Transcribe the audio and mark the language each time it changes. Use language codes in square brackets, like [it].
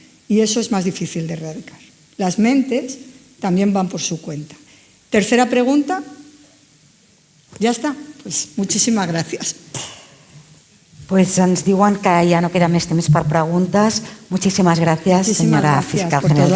[es] Y eso es más difícil de erradicar. Las mentes también van por su cuenta. Tercera pregunta. ¿Ya está? Pues muchísimas gracias. [ca] Pues ens diuen que ja no queda més temps per preguntes. [es] Muchísimas gracias, señora fiscal general del Estado.